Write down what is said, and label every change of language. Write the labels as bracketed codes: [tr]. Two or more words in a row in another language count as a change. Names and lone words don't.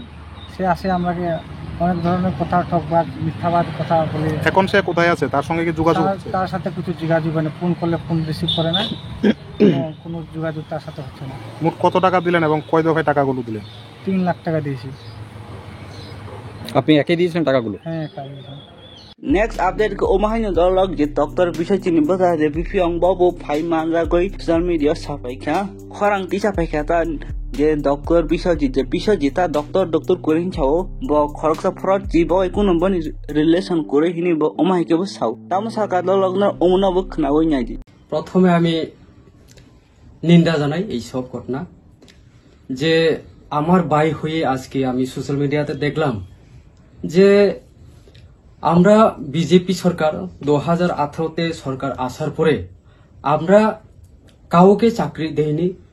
[bn] সে আসে আমাকে অনেক ধরনের কথা ঠকবাদ মিথ্যাবাদ কথা বলে। এখন সে কোথায় আছে? তার সঙ্গে কি যোগাযোগ? তার সাথে কিছু যোগাযোগ হয় না, ফোন করলে ফোন রিসিভ করে না, কোনো যোগাযোগ তার সাথে হচ্ছে না। মোট কত টাকা দিলেন এবং কয় দফায় টাকাগুলো দিলেন? 3 লাখ টাকা দিয়েছি। আপনি একাই দিয়েছেন টাকাগুলো? হ্যাঁ, একাই দিয়েছি। [en] Next update [trp] ke omahai no dolok je doctor bisajit ni bata de bifiang bobo phai manra goi [en] social media [trp] sapai kha khorang ti sapai kha ta je doctor bisajit ta doctor korin chao bo khoroksa fraud ji bo ekuno bani relation kore hini bo omahai ke bo sau tamo saka dolok na omna bo khna goi nyai ji। [bn] প্রথমে আমি নিন্দা জানাই এই সব ঘটনা, যে আমার ভাই হয়ে আজকে আমি সোশ্যাল মিডিয়াতে দেখলাম যে আমরা বিজেপি সরকার 2018-তে সরকার আসার পরে আমরা কাউকে চাকরি দেইনি।